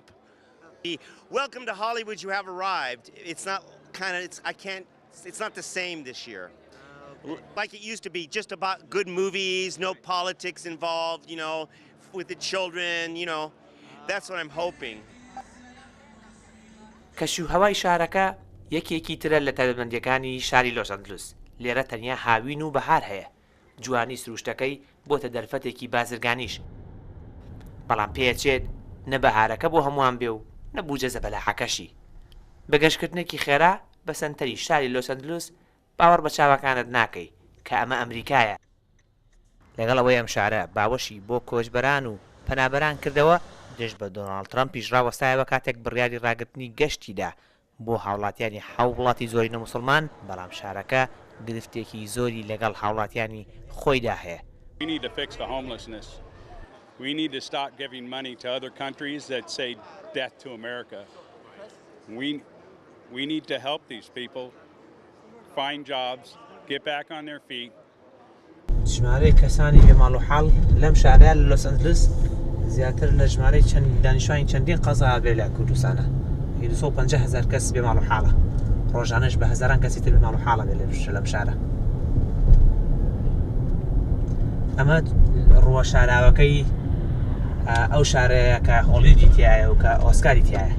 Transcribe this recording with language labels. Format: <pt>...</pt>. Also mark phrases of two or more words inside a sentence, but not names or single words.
<en>Welcome to Hollywood, you have arrived. It's not it's not the same this year. Like it used to be, just about good movies, no politics involved, you know, with the children, you know. That's what I'm hoping.</en> <ckb>کەشوهەوای شارەکە یەکێکی ترە لە تایبەتمەندیەکانی شاری لۆس ئەنجلس. لێرە تەنیا هاوین و بەهار هەیە. جوانی سروشتەکەی بۆتە دەرفەتێکی بازرگانیش. بەڵام پێچێت نە بەهارەکە بۆ هەمووان بێ و نەبوو جەزە بەلاحەکەشی. بە گەشتکردنێکی خێرا بە سەنتەری شاری لۆس ئەنجلس باوەڕ بە چاوەکانت ناکەی کە ئەمە ئەمریکایە. لەگەڵ ئەوەی ئەم شارە باوەشی بۆ کۆچبەران و پەنابەران کردەوە، دژ بە دۆناڵد ترەمپیش ڕاوەستایەوە کاتێک بڕیاری ڕاگررتنی گەشتیدا بۆ هاوڵاتیانی وڵاتی زۆری نەموسڵمان، بەڵام شارەکە گرفتێکی زۆری لەگەڵ هاوڵاتیانی خۆیدا هەیە.</ckb> <en>We need to fix the homelessness. We need to stop giving money to other countries that say death to America. We need to help these people find jobs, get back on their feet.</en> <ckb>ژمارەی کەسانی بێماڵ و حاڵ لەم شارەیە لە لۆس ئەنجلس زیاتر لە ژمارەی دانیشتوانی چەندین قەزا بێ لە کوردستانە. 250,000 کەس بێماڵ و حاڵە. ڕۆژانەش بە هەزاران کەسی تر بێماڵ و حاڵە بێ لەم شارە. ئەمە ڕووە شاراوەکەی ئەو شارەیە کە هۆلیودی تایە و کە ئۆسکاری تایە.</ckb>